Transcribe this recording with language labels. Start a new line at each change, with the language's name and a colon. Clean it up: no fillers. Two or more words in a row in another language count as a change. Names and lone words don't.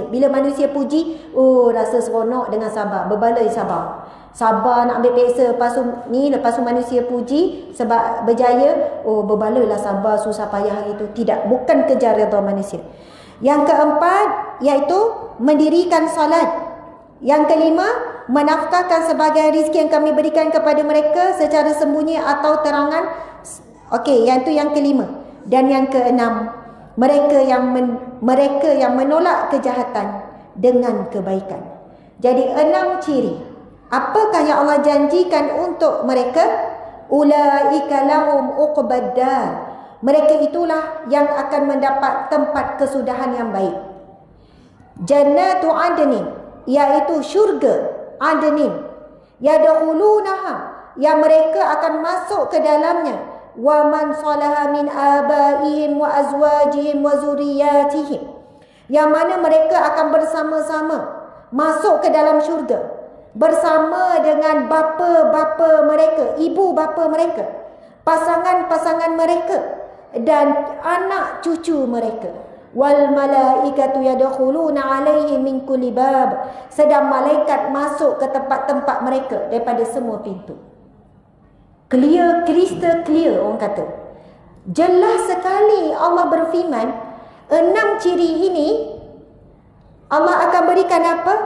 Malay: Bila manusia puji, rasa seronok dengan sabar, berbaloi sabar. Sabar nak ambil peksa, lepas tu manusia puji sebab berjaya, berbaloilah sabar susah payah hari itu. Tidak, bukan kejar redha manusia. Yang keempat iaitu mendirikan solat. Yang kelima, menafkahkan sebagian rezeki yang kami berikan kepada mereka secara sembunyi atau terangan. Okey, yang tu yang kelima. Dan yang keenam, mereka yang menolak kejahatan dengan kebaikan. Jadi 6 ciri. Apakah yang Allah janjikan untuk mereka?
Arabic: أولئك لهم عقبى الدار.
Malay: Mereka itulah yang akan mendapat tempat kesudahan yang baik.
Arabic: جنات عدن,
Malay: iaitu syurga adnin. Yadkhulunaha, yang mereka akan masuk ke dalamnya.
Arabic: ومن صلح من آبائهم وأزواجهم وذرياتهم,
Malay: yang mana mereka akan bersama-sama masuk ke dalam syurga bersama dengan bapa-bapa mereka, ibu bapa mereka, pasangan-pasangan mereka dan anak cucu mereka.
Arabic: والملائكة يدخلون عليهم من كل باب,
Malay: sedang malaikat masuk ke tempat-tempat mereka daripada semua pintu.
English: Clear, crystal clear
Malay: orang kata. Jelas sekali Allah berfirman, 6 ciri ini Allah akan berikan apa?